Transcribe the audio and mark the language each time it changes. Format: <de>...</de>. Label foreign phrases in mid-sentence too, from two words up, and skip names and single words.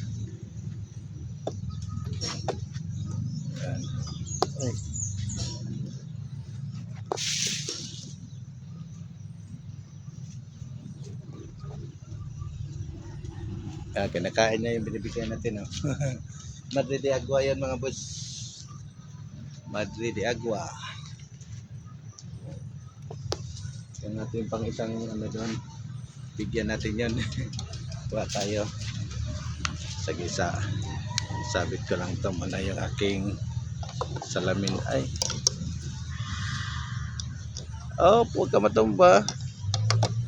<tl>Yan. Ay. Yan, kinakain niya yung binibigyan natin, oh. Madre de Agua yan mga boss. Madre de Agua. Yan natin pang isang doon. Bigyan natin yan. Kuha tayo. Sa gisa. Sabit ko lang ito muna yung aking salamin. Ay. Oh, huwag ka matumba.</tl>